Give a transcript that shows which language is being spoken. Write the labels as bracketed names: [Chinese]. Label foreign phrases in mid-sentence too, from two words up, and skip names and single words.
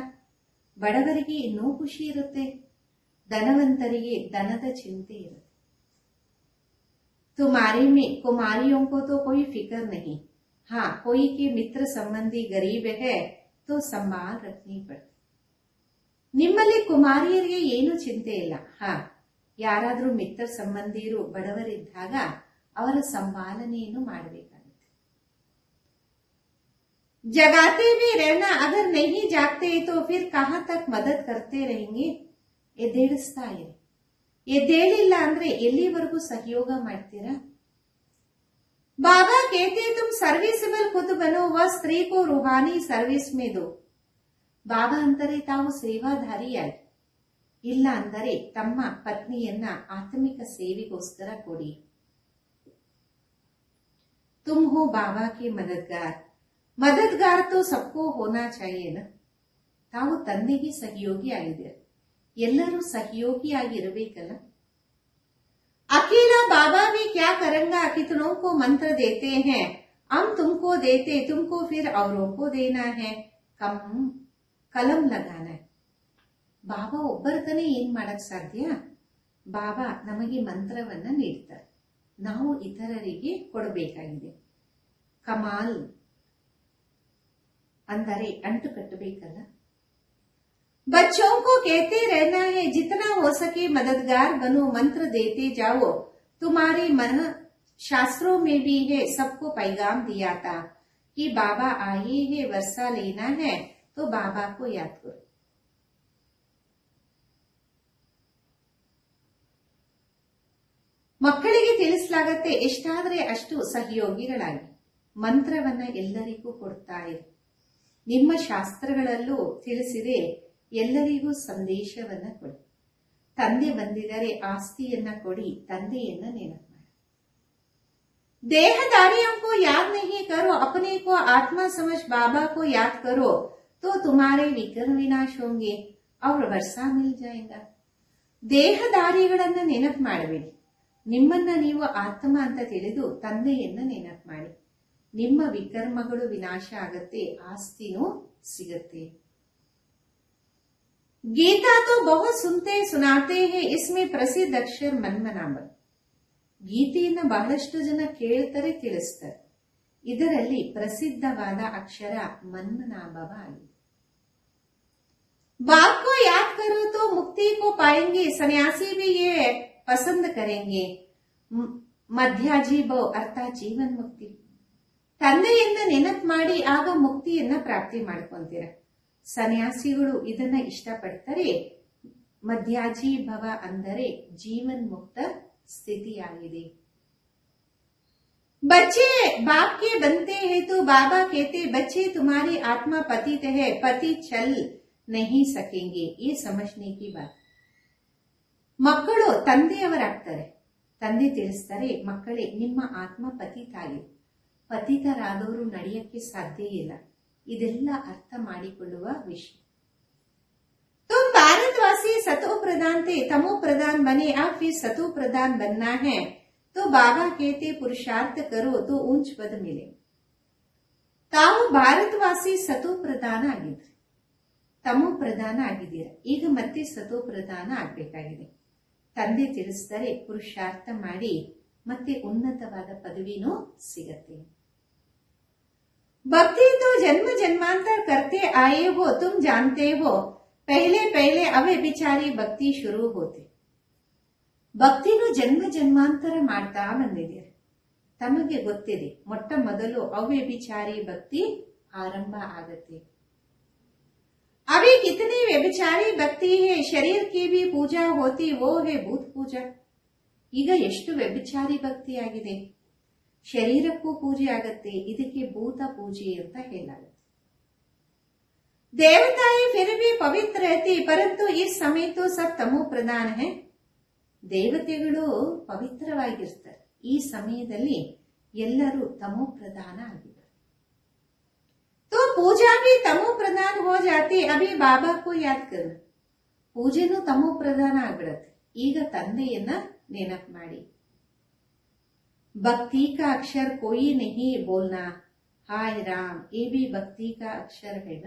[Kannada] ಬಡವರಿಗೆ ಇನ್ನೂ ಖುಷಿ ಇರುತ್ತೆ, ಧನವಂತರಿಗೆ ಧನದ ಚಿಂತೆ ಇರುತ್ತೆ. [Hindi] तुम्हारे में कुमारियों को तो कोई फिक्र नहीं. हाँ, कोई के मित्र संबंधी गरीब है तो संभाल रखनी पड़ती. [Kannada] ನಿಮ್ಮಲ್ಲಿ ಕುಮಾರಿಯರಿಗೆ ಏನು ಚಿಂತೆ ಇಲ್ಲ. ಹಾ, ಯಾರಾದ್ರೂ ಮಿತ್ರ ಸಂಬಂಧಿಯರು ಬಡವರಿದ್ದಾಗ ಅವರ ಸಂಭಾಲನೆಯನ್ನು ಮಾಡಬೇಕಾಗುತ್ತೆ. [Hindi] जगाते भी रहना, अगर नहीं जागते तो फिर कहां तक मदद करते रहेंगे. [Kannada] ಎದ್ದೇಳಿಸ್ತಾ ಇರಿ. ಎದ್ದೇಳಿಲ್ಲ ಅಂದ್ರೆ ಎಲ್ಲಿವರೆಗೂ ಸಹಯೋಗ ಮಾಡ್ತೀರಾ? [Hindi] बाबा कहते तुम सर्विसेबल खुद बनो व स्त्री को रूहानी सर्विस में दो. [Kannada] ಬಾಬಾ ಅಂತಾರೆ ತಾವು ಸೇವಾಧಾರಿಯಾಗಿ, ಇಲ್ಲ ಅಂದರೆ ತಮ್ಮ ಪತ್ನಿಯನ್ನ ಆತ್ಮಿಕ ಸೇವೆಗೋಸ್ಕರ ಕೊಡಿ. [Hindi] तुम हो बाबा के मददगार. मददगार तो सबको होना चाहिए न. [Kannada] ತಾವು ತಂದೆಗೆ ಸಹಯೋಗಿ ಆಗಿದ್ದೀರ, ಎಲ್ಲರೂ ಸಹಯೋಗಿಯಾಗಿರಬೇಕಲ್ಲ. [Hindi] अकेला बाबा भी क्या करेंगा, कितनों को मंत्र देते हैं, हम तुमको देते, तुमको फिर औरों को देना है, कलम लगाना. [Kannada] ಬಾಬಾ ಒಬ್ಬರತನೇ ಏನ್ ಮಾಡಕ್ ಸಾಧ್ಯ? ಬಾಬಾ ನಮಗೆ ಮಂತ್ರವನ್ನ ನೀಡ್ತಾರೆ, ನಾವು ಇತರರಿಗೆ ಕೊಡಬೇಕಾಗಿದೆ. ಕಮಾಲ್ ಅಂದರೆ ಅಂಟು ಕಟ್ಟಬೇಕಲ್ಲ. [Hindi] बच्चों को कहते रहना है जितना हो सके मददगार बनो, मंत्र देते जाओ. तुम्हारे मन शास्त्रों में भी है, सबको पैगाम दिया था कि बाबा आए है, वर्षा लेना है तो बाबा को याद करो. [Kannada] ಮಕ್ಕಳಿಗೆ ತಿಳಿಸಲಾಗತ್ತೆ, ಎಷ್ಟಾದ್ರೆ ಅಷ್ಟು ಸಹಯೋಗಿಗಳಾಗಿ ಮಂತ್ರವನ್ನ ಎಲ್ಲರಿಗೂ ಕೊಡ್ತಾ ಇರಿ. ನಿಮ್ಮ ಶಾಸ್ತ್ರಗಳಲ್ಲೂ ತಿಳಿಸಿದೆ, ಎಲ್ಲರಿಗೂ ಸಂದೇಶವನ್ನ ಕೊಡಿ. ತಂದೆ ಬಂದಿದರೆ ಆಸ್ತಿಯನ್ನ ಕೊಡಿ, ತಂದೆಯನ್ನ ನೆನಪು ಮಾಡಿ. [Hindi] देहदारियों को याद नहीं करो, अपने को आत्मा समझ बाबा को याद करो तो तुम्हारे विघ्न विनाश होंगे और वर्षा मिल जाएगा. [Kannada] ದೇಹದಾರಿಗಳನ್ನ ನೆನಪು ಮಾಡಬೇಡಿ, ನಿಮ್ಮನ್ನ ನೀವು ಆತ್ಮ ಅಂತ ತಿಳಿದು ತಂದೆಯನ್ನ ನೆನಪು ಮಾಡಿ. ನಿಮ್ಮ ವಿಕರ್ಮಗಳು ವಿನಾಶ ಆಗತ್ತೆ, ಆಸ್ತಿನೂ ಸಿಗತ್ತೆ. [Hindi] गीता तो बहुत सुनते सुनाते हैं, इसमें प्रसिद्ध अक्षर ಮನ್ಮನಾಭ. [Kannada] ಗೀತೆಯನ್ನ ಬಹಳಷ್ಟು ಜನ ಕೇಳ್ತಾರೆ, ತಿಳಿಸ್ತಾರೆ. ಇದರಲ್ಲಿ ಪ್ರಸಿದ್ಧವಾದ ಅಕ್ಷರ ಮನ್ಮನಾಭವ ಆಗಿದೆ. [Hindi] बाप को याद करो तो मुक्ति को पाएंगे, सन्यासी भी ये पसंद करेंगे. [Kannada] ಮಧ್ಯಾಜೀಭವ ಅರ್ಥಾತ್ ಜೀವನ್ ಮುಕ್ತಿ. ತಂದೆಯನ್ನ ನೆನಪು ಮಾಡಿ ಆಗ ಮುಕ್ತಿಯನ್ನ ಪ್ರಾಪ್ತಿ ಮಾಡ್ಕೊಂತೀರ. ಸನ್ಯಾಸಿಗಳು ಇದನ್ನ ಇಷ್ಟಪಡ್ತಾರೆ. ಮಧ್ಯಾಜೀಭವ ಅಂದರೆ ಜೀವನ್ ಮುಕ್ತ ಸ್ಥಿತಿಯಾಗಿದೆ. [Hindi] बच्चे बाप के बनते हैं तो बाबा कहते बच्चे तुम्हारी आत्मा पतित है, पति चल नहीं सकेंगे. ये समझने की बात. [Kannada] ಮಕ್ಕಳು ತಂದೆಯವರಾಗ್ತಾರೆ. ತಂದೆ ತಿಳಿಸ್ತಾರೆ, ಮಕ್ಕಳೇ ನಿಮ್ಮ ಆತ್ಮ ಪತಿತಾಗಿದೆ, ಪತಿತರಾದವರು ನಡೆಯಕ್ಕೆ ಸಾಧ್ಯ ಇಲ್ಲ. ಇದೆಲ್ಲ ಅರ್ಥ ಮಾಡಿಕೊಳ್ಳುವ ವಿಷಯ. [Hindi] तुम भारतवासी सतो प्रधान थे, तमो प्रधान बने, अब फिर सतो प्रधान बनना है तो बाबा कहते पुरुषार्थ करो तो ऊंच पद मिले. [Kannada] ತಾವು ಭಾರತವಾಸಿ ಸತೋ ಪ್ರಧಾನ ಆಗಿದ್ರಿ, ತಮೋ ಪ್ರಧಾನ ಆಗಿದ್ದೀರ, ಈಗ ಮತ್ತೆ ಸತೋ ಪ್ರಧಾನ ಆಗ್ಬೇಕಾಗಿದೆ. ತಂದೆ ತಿಳಿಸ್ತಾರೆ, ಪುರುಷಾರ್ಥ ಮಾಡಿ ಮತ್ತೆ ಉನ್ನತವಾದ ಪದವಿನೂ ಸಿಗತ್ತೆ. [Hindi] भक्ति तो जन्म जन्मांतर करते आए हो, तुम जानते हो, पहले पहले अव्यभिचारी भक्ति शुरू होते. [Kannada] ಭಕ್ತಿನೂ ಜನ್ಮ ಜನ್ಮಾಂತರ ಮಾಡ್ತಾ ಬಂದಿದ್ದೀರಿ, ತಮಗೆ ಗೊತ್ತಿದೆ. ಮೊಟ್ಟ ಮೊದಲು ಅವ್ಯಭಿಚಾರಿ ಭಕ್ತಿ ಆರಂಭ ಆಗತ್ತೆ. [Hindi] अभी कितनी व्यभिचारी भक्ति है, शरीर की भी पूजा होती, वो है भूत पूजा. [Kannada] ಈಗ ಎಷ್ಟು ವ್ಯಭಿಚಾರಿ ಭಕ್ತಿ ಆಗಿದೆ, ಶರೀರಕ್ಕೂ ಪೂಜೆ ಆಗತ್ತೆ, ಇದಕ್ಕೆ ಭೂತ ಪೂಜೆ ಅಂತ ಹೇಳಲಾಗುತ್ತೆ. [Hindi] देवताएं फिर भी पवित्र रहती, परंतु इस समय तो सब तमो प्रधान है. [Kannada] ದೇವತೆಗಳು ಪವಿತ್ರವಾಗಿರ್ತಾರೆ, ಈ ಸಮಯದಲ್ಲಿ ಎಲ್ಲರೂ ತಮೋ ಪ್ರಧಾನ ಆಗಿದ್ದಾರೆ. [Hindi] तो पूजा भी तमो प्रधान हो जाती. अभी बाबा को याद करो. [Kannada] ಪೂಜೆನೂ ತಮೋ ಪ್ರಧಾನ ಆಗ್ಬಿಡತ್ತೆ. ಈಗ ತಂದೆಯನ್ನ ನೆನಪು ಮಾಡಿ. [Hindi] भक्ति का अक्षर कोई नहीं बोलना. हाय राम, ये भी भक्ति का अक्षर है ना.